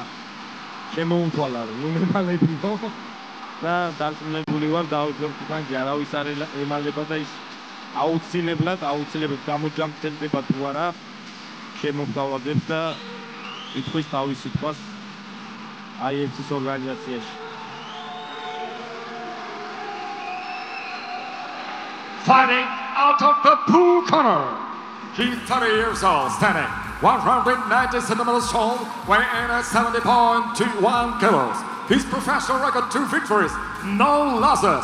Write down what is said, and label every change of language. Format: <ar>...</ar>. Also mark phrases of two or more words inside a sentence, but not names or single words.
<ka>შემოუთვალა რომ უმემალებიო და დარწმუნებული ვარ დავიწყებთან არავის არ ემალება და ის აუცილებლად გამოჯამრთელდება თუ არა შემოგთავაზებს და იტყვის თავის სიტყვას IFC-ის ორგანიზაციაში.</ka> <en>Fighting out of the blue corner. He's 30 years old, standing 190 centimeters tall, weighing at 70.21 kilos. His professional record, 2 victories, no losses.</en>